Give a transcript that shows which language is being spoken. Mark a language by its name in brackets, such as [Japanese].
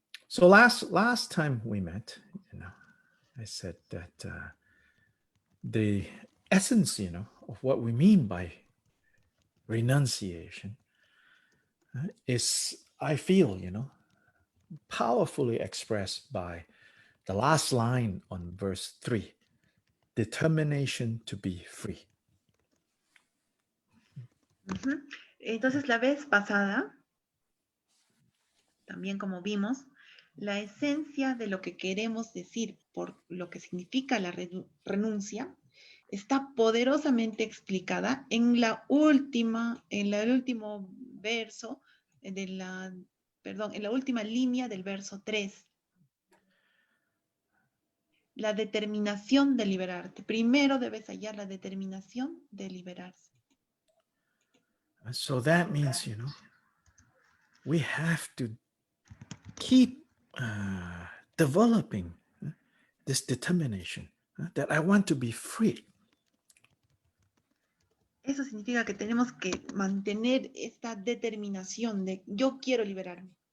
[English] So last time we met, I said that the essence, of what we mean by renunciation is, I feel, powerfully expressed by the last line on verse 3, determination to be free. [Spanish] Entonces, la vez pasada, también como vimos, la esencia de lo que queremos decir por lo que significa la renuncia está poderosamente explicada en el último verso en la última línea del verso 3. La determinación de liberarte. Primero debes hallar la determinación de liberarse. [English] So that means, we have to keep developing this determination that I want to be free. [Spanish] Eso significa que tenemos que mantener esta determinación de yo quiero liberarme.